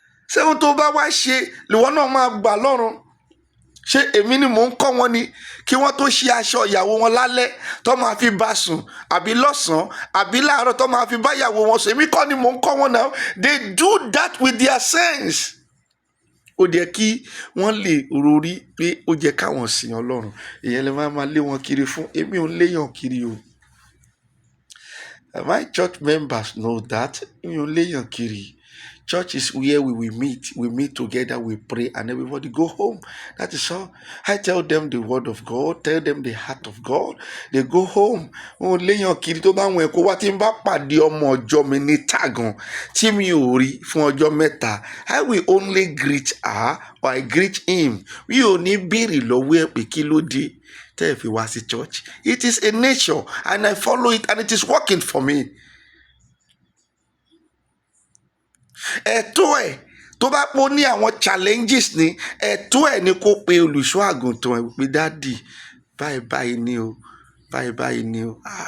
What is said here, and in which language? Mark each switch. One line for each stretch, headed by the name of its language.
Yoruba: Ṣé ohun tó bá wá ṣe lìwọ náà máa gbà lọ́run? Ṣé èmi ni mò ń kọ́ wọn ni kí wọ́n tó ṣe aṣọ ìyàwó wọn lálẹ́ tó máa fi bá sùn àbí lọ́sàn-án àbí láàárọ̀ tó máa fi bá ìyàwó wọn sùn? Èmi kọ́ ni mò ń kọ́ wọn náà.
English: They do that with their sense.
Yoruba: Ó jẹ́ kí wọ́n lè rorí pé ó jẹ́ káwọn sìn Ọlọ́run. Ìyẹn lè máa lé wọn kiri fún. Èmi ò ń léyàn kiri o.
English: My church members know that.
Yoruba: Èmi ò ń léyàn kiri.
English: Church is where we will meet. We meet together, we pray, and everybody go home. That is all. I tell them the word of God, tell them the heart of God. They go home.
Yoruba: Oh, léyàn kiri tó bá wọn ẹ̀kọ́ wá tí n bá pàdé ọmọ ọjọ́ mi ní tàgàn tí mi ò rí fún ọjọ́ mẹ́ta.
English: I will only greet her or I greet him.
Yoruba: Mi ò ní béèrè lọ́wọ́ ẹ̀ pé kí ló dé tẹ́ ẹ fi wá sí church.
English: It is a nature and I follow it and it is working for me.
Yoruba: Ẹ̀tọ́ ẹ̀ tó bá pọ̀ ní àwọn challenges ni ẹ̀tọ́ ẹ̀ ni kó pe olùṣọ́ àgùntàn ẹ̀ pé dáàdì báyìí ni o báyìí ni o.